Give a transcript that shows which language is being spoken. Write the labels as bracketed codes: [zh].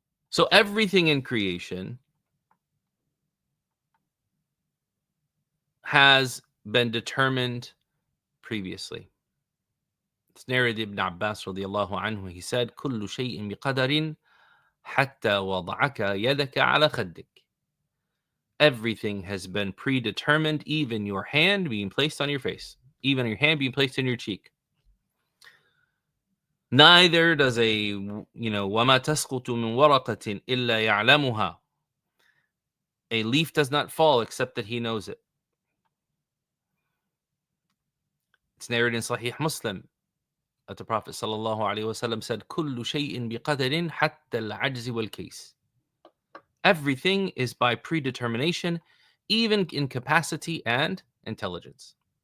[en] So everything in creation has been determined previously. It's narrated Ibn Abbas radiallahu anhu. He said, [ar] كُلُّ شَيْءٍ بِقَدَرٍ حَتَّى وَضَعَكَ يَدَكَ عَلَى خَدِّكَ. [en] Everything has been predetermined, even your hand being placed on your face, even your hand being placed in your cheek. Neither does [ar] وَمَا تَسْقُطُ مِنْ وَرَقَةٍ إِلَّا يَعْلَمُهَا. [en] A leaf does not fall except that he knows it. It's narrated in Sahih Muslim that the Prophet ﷺ said, [ar] كُلُّ شَيْءٍ بِقَدَرٍ حَتَّى الْعَجْزِ وَالْكَيْسِ. [en] Everything is by predetermination, even incapacity and intelligence.